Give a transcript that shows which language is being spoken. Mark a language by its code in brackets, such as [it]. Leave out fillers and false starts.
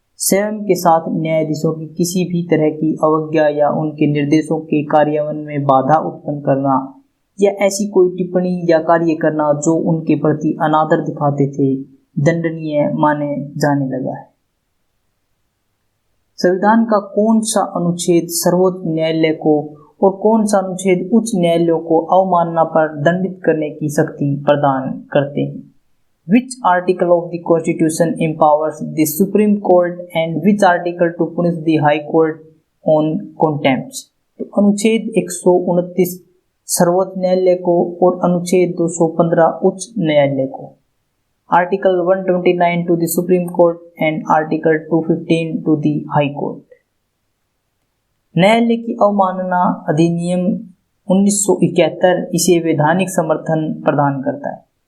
[hi] स्वयं के साथ न्यायाधीशों की किसी भी तरह की अवज्ञा या उनके निर्देशों के कार्यान्वयन में बाधा उत्पन्न करना या ऐसी कोई टिप्पणी या कार्य करना जो उनके प्रति अनादर दिखाते थे, दंडनीय माने जाने लगा है। संविधान का कौन सा अनुच्छेद सर्वोच्च न्यायालय को और कौन सा अनुच्छेद उच्च न्यायालयों को अवमानना पर दंडित करने की शक्ति प्रदान करते हैं? [en] Which article of the Constitution empowers the Supreme Court and which article to punish the High Court on contempt? [hi] तो अनुच्छेद 129 सर्वोच्च न्यायालय को और अनुच्छेद 215 उच्च न्यायालय को। [en] Article 129 to the supreme court and article 215 to the high court. [hi] न्यायालय की अवमानना अधिनियम 1971 इसे वैधानिक समर्थन प्रदान करता है।